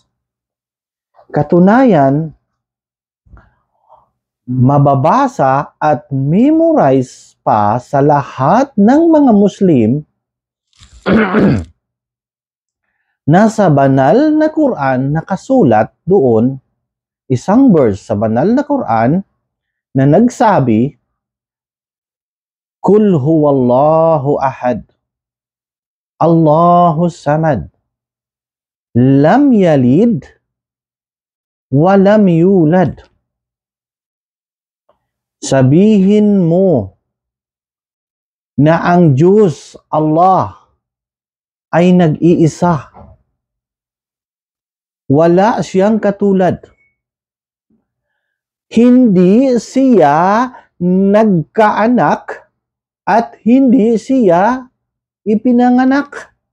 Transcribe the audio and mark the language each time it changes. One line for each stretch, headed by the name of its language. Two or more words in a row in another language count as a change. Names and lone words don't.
Filipino: Katunayan, mababasa at memorize pa sa lahat ng mga Muslim nasa banal na Quran nakasulat doon isang verse sa banal na Quran na nagsabi,
Arabic: قل هو الله أحد، الله الصمد، لم يلد، ولم يولد.
Filipino: Sabihin mo na ang Diyos, Allah, ay nag-iisa. Wala siyang katulad. Hindi siya nagkaanak at hindi siya ipinanganak.